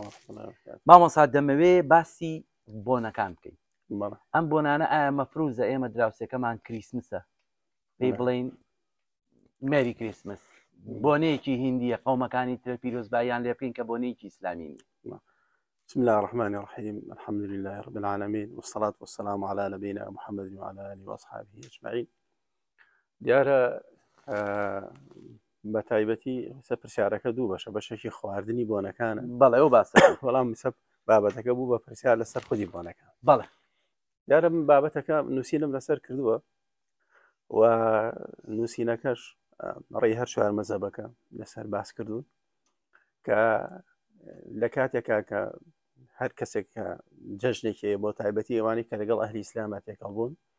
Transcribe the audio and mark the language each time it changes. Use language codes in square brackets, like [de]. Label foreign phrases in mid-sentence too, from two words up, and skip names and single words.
[ckb] مامۆستا دەمەوێ باسی بۆنەکان بکەین. ئەم بۆنانە ئایا مەفروزە ئێمە دراوسەکەمان کریسمسە پێی بڵین [en] Merry Christmas, [ckb] بۆنەیەکی هندیە قەومەکانی تر پیرۆزباییان لێ بکەین کە بۆنەیەکی ئیسلامی نیە. [ar] بسم الله الرحمن الرحيم الحمد لله رب العالمين والصلاة والسلام على نبينا محمد وعلى آله وأصحابه أجمعين. [ckb] دیارە بە تایبەتی پرسیارەکە دوو بەشە بەشێکی خواردنی بۆنەکانە بەڵێ ئەو باسە بەڵام بابەتەکە بوو بە پرسیار لەسەر خودی بۆنەکان. بەڵێ دیارە من بابەتەکە نووسینم لەسەر کردووە و نووسینەکەش ڕێی هەر چوار مەزهبەکە لەسەر باس کردوون کە لە کاتێکا کە هەر کەسێک کە جەژنێکی بۆ تایبەتی ئەوانی کە لەگەڵ ئەهلی ئیسلامە تێکەڵ بوون